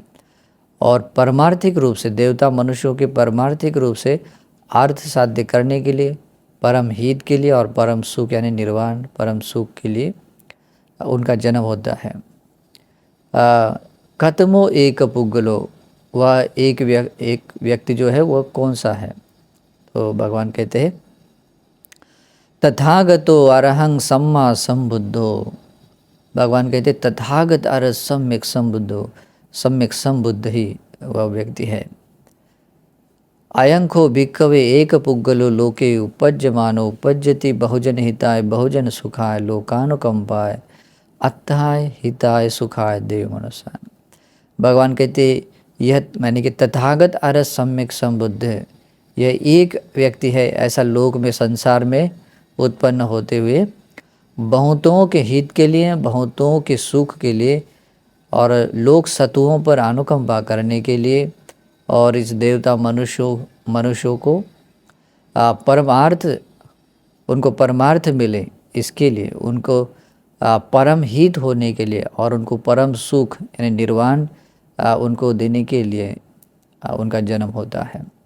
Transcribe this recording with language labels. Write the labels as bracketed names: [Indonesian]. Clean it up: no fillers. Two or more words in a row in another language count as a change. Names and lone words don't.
[Hindi] और परमार्थिक रूप से देवता मनुष्यों के परमार्थिक रूप से अर्थ साध्य करने के लिए, परम हित के लिए और परम सुख यानी निर्वाण परम सुख के लिए उनका जन्म होता है। [Pali] कतमो एक पुग्गलो, [Hindi] वह एक व्यक्ति जो है वह कौन सा है? तो भगवान कहते हैं, [Pali] तथागतो अरहं सम्मा संबुद्धो। [Hindi] भगवान कहते तथागत अर सम्यक संबुद्धो, सम्यक संबुद्ध ही वह व्यक्ति है। [Pali] अयंखो भिक्खवे एक पुग्गलो लोके उपज्यमानो उपज्यति बहुजन हिताय बहुजन सुखाय लोकानुकंपाय अत्थाय हिताय सुखाय देव मनुष्यान। [Hindi] भगवान कहते यह मैंने कि तथागत अर सम्यक संबुद्ध है, यह एक व्यक्ति है ऐसा लोक में, संसार में उत्पन्न होते हुए बहुतों के हित के लिए, बहुतों के सुख के लिए और लोक सतुओं पर अनुकंपा करने के लिए, और इस देवता मनुष्यों को परमार्थ, उनको परमार्थ मिले इसके लिए, उनको परम हित होने के लिए और उनको परम सुख यानी निर्वाण उनको देने के लिए उनका जन्म होता है।